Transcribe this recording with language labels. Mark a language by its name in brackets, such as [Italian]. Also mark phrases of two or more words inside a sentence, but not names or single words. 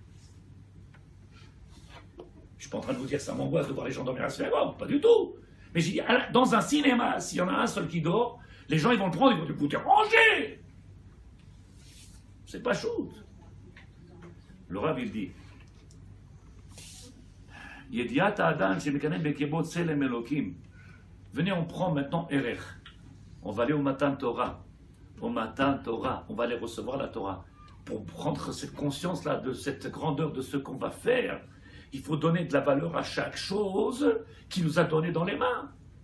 [French] Je suis pas en train de vous dire que ça m'angoisse de voir les gens dormir à la cinéma, pas du tout. Mais j'ai dit, dans un cinéma, s'il y en a un seul qui dort, les gens ils vont le prendre, ils vont dire, vous ranger. C'est pas chaud. Le Rav il dit, [Hebrew] ידיעת אדם שמקנן בכבוד צלם אלוקים. [French] Venez, on prend maintenant Erer. On va aller au Matan Torah. Au Matan Torah, on va aller recevoir la Torah. Pour prendre cette conscience-là, de cette grandeur de ce qu'on va faire, il faut donner de la valeur à chaque chose qui nous a donné dans les mains.